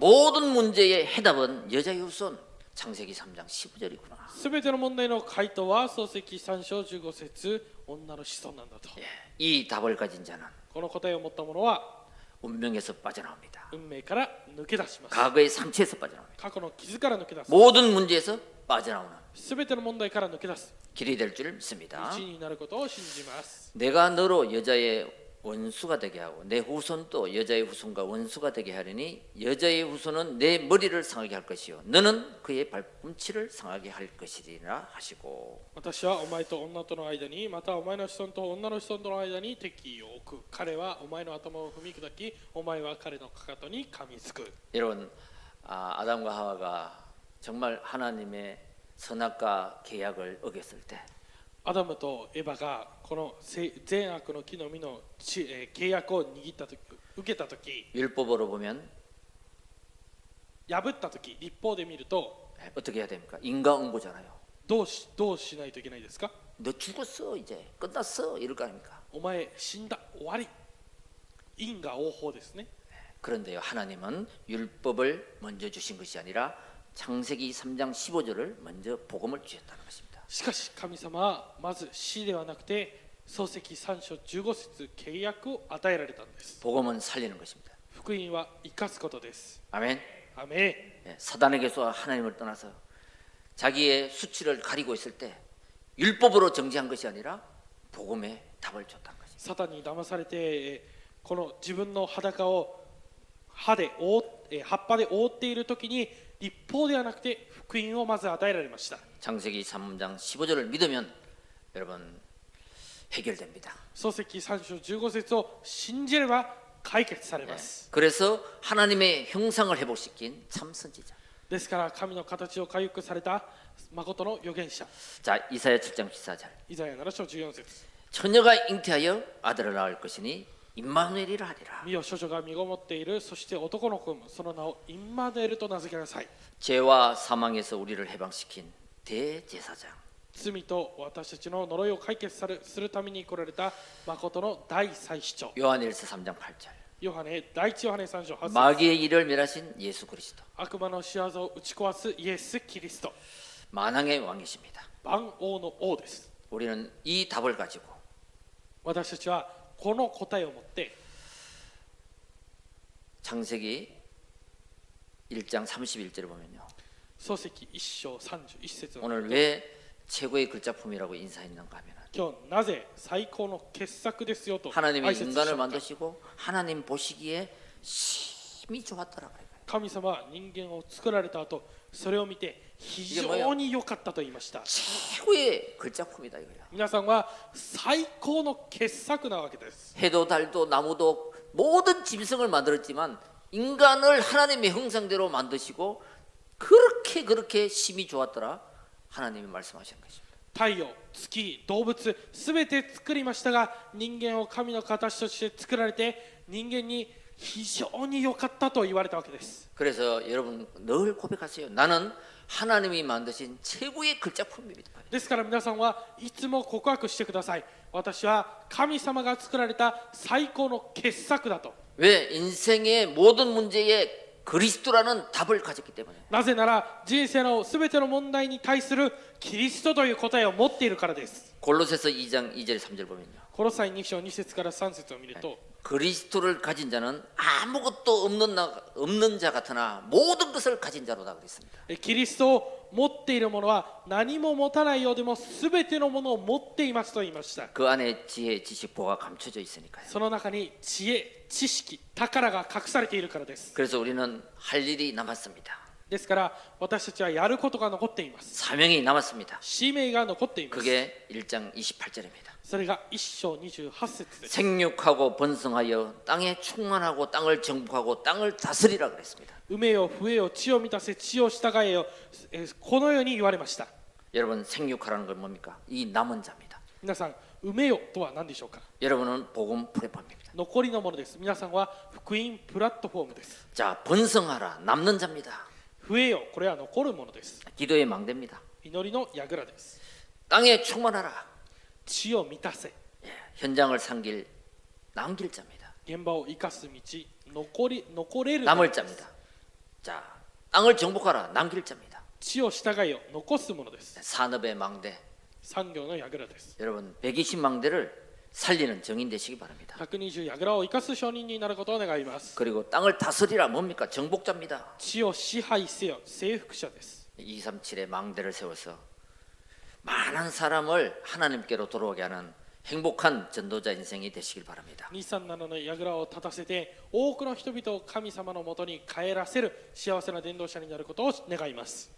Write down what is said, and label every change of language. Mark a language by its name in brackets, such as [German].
[Korean] 모든 문제의 해답은 여자의 후손 창세기 3장 15절이구나. [Japanese] すべての問題の回答は創世記3章15節女の子孫なんだと。 [Korean] 이 답을 가진 자는 [Japanese] この答えを持った者は [Korean] 운명에서 빠져나옵니다. [Japanese] 運命から抜け出します。 [Korean] 과거의 상처에서 빠져나옵니다. [Japanese] 過去の傷から抜け出す。 [Korean] 모든 문제에서 빠져나오는 [Japanese] すべての問題から抜け出す。 [Korean] 길이 될 줄 믿습니다. [Japanese] 道になることを信じます。 [Korean] 내가 너로 여자의 원수가 되게 하고 내 후손도 여자의 후손과 원수가 되게 하려니 여자의 후손은 내 머리를 상하게 할 것이요 너는 그의 발꿈치를 상하게 할 것이리라 하시고 [Japanese] 私はお前と女との間にまたお前の子孫と女の子孫との間に敵意を置く。彼はお前の頭を踏み砕きお前は彼のかかとに噛みつく。 [Korean] 여러분 아담과 하와가 정말 하나님의 선악과 계약을 어겼을 때 [Japanese] アダムとエバがこの善悪の木の実の契約を握ったとき、受けたとき、 [Korean] 율법으로 보면 [Japanese] 破ったとき、立法で見ると [Korean] 어떻게 해야 됩니까? 인과응보잖아요. [Japanese] どうしないといけないですか？ [Korean] 너 죽었어 이제 끝났어 이럴 거 아닙니까? [Japanese] お前死んだ終わり。因果応報ですね。 [Korean] 그런데요 하나님은 율법을 먼저 주신 것이 아니라 창세기 3장 15절을 먼저 복음을 주셨다는 것입니다. [Japanese] しかし神様はまず死ではなくて創世記3章15節契約を与えられたんです。 [Korean] 복음은 살리는 것입니다. [Japanese] 福音は生かすことです。 [Korean] 아멘. [Japanese] アメ [Korean] 사단에게서 하나님을 떠나서 자기의 수치를 가리고 있을 때 율법으로 정지한 것이 아니라 복음의 답을 줬다는 것입니다. [Japanese] サタンに騙されてこの自分の裸を葉っぱで覆っているときに立法ではなくて福音をまず与えられました。 [Korean] 창세기 3장 15절을 믿으면 여러분 해결됩니다. [Japanese] 創世記3章15節を信じれば解決されます。 [Korean] 그래서 하나님의 형상을 회복시킨 참 선지자. [Japanese] ですから神の形を回復された誠の預言者。 [Korean] 자 이사야 7장 14절. [Japanese] イザヤ7章14節 [Korean] 처녀가 잉태하여 아들을 낳을 것이니 임마누엘이라 하리라. [Japanese] 見よ処女が身ごもっている。そして男の子もその名をインマヌエルと名付けなさい。 [Korean] 죄와 사망에서 우리를 해방시킨 대제사장. [Japanese] 罪と私たちの呪いを解決するために来られた誠の大祭司長。 [Korean] 요한일서 3장 8절. [Japanese] 第一ヨハネ3章8節 [Korean] 마귀의 일을 멸하신 예수 그리스도. [Japanese] 悪魔の仕業を打ち壊すイエス・キリスト。 [Korean] 만왕의 왕이십니다. [Japanese] 万王の王です。 [Korean] 우리는 이 답을 가지고 [Japanese] 私たちはこの答えを持って [Korean] 창세기 1장 31절을 보면요. [Japanese] 創世記1章31節の [Korean] 오늘 왜 최고의 글작품이라고 인사했는가 하면 [Japanese] 今日なぜ最高の傑作ですよと挨 [Korean] 하나님의 [Japanese] 拶し [Korean] 인간을 [Japanese] たか。 [Korean] 만드시고 하나님 보시기에 심히 좋았더라 그래요. [Japanese] 神様は人間を作られた後それを見て非常に良かったと言いました。 [Korean] 최고의 글작품이다 이거야. [Japanese] 皆さんは最高の傑作なわけです。 [Korean] 해도 달도 나무도 모든 짐승을 만들었지만 인간을 하나님의 형상대로 만드시고 그렇게 심히 좋았더라 하나님이 말씀하시는 것입니다. [Japanese] 太陽、月、動物すべて作りましたが人間を神の形として作られて人間に非常に良かったと言われたわけです。 [Korean] 그래서 여러분 늘 고백하세요. 나는 하나님이 만드신 최고의 글자품입니다. [Japanese] ですから皆さんはいつも告白してください。私は神様が作られた最高の傑作だと。 [Korean] 왜? 인생의 모든 문제에 그리스도라는 답을 가졌기 때문에. [Japanese] なぜなら人生のすべての問題に対するキリストという答えを持っているからです。 [Korean] 골로새서 2장 2절 3절 보면요. [Japanese] コロサイ2章2節から3節を見ると、 [Korean] 그리스도를 가진 자는 아무것도 없는 자 같으나 모든 것을 가진 자로다 그랬습니다. [Japanese] キリストを持っている者は何も持たないようでもすべてのものを持っていますと言いました。 [Korean] 그 안에 지혜, 지식, 보가 감춰져 있으니까요. [Japanese] その中に知恵、知識、宝が隠されているからです。 [Korean] 그래서 우리는 할 일이 남았습니다. [Japanese] ですから私たちはやることが残っています。 [Korean] 사명이 남았습니다. [Japanese] 使命が残っています。 [Korean] 그게 1장 28절입니다. [Japanese] それが1章28節です。 [Korean] 생육하고 번성하여 땅에 충만하고 땅을 정복하고 땅을 다스리라 그랬습니다. [Japanese] 埋めよ増えよ地を満たせ地を従えよ、このように言われました。 [Korean] 여러분 생육하라는 건 뭡니까? 이 남은 자입니다. [Japanese] 皆さん埋めよとは何でしょうか。 [Korean] 여러분은 복음 플랫폼입니다. [Japanese] 残りのものです。皆さんは福音プラットフォームです。 [Korean] 자, 번성하라 남는 자입니다. [Japanese] 増えよ、これは残るものです。 [Korean] 기도의 망대입니다. [Japanese] 祈りの櫓です。 [Korean] 땅에 충만하라. [Japanese] 地を満たせ、 [Korean] 현장을 상길 남길 자입니다. 現場を生かす道、残れる 남을 자입니다. 자, 땅을 정복하라 남길 자입니다. [Japanese] 地を従えよ、残すものです。 [Korean] 산업의 망대. [Japanese] 産業の櫓です。 [Korean] 여러분 120망대를 살리는 정인 되시기 바랍니다. [Japanese] 120櫓を生かす証人になることを願います。 [Korean] 그리고 땅을 다스리라 뭡니까? 정복자입니다. [Japanese] 地を支配せよ、征服者です。 [Korean] 237의 망대를 세워서 많은 사람을 하나님께로 돌아오게 하는 행복한 전도자 인생이 되시길 바랍니다. [Japanese] 237の櫓を立たせて多くの人々を神様のもとに帰らせる幸せな伝道者になることを願います。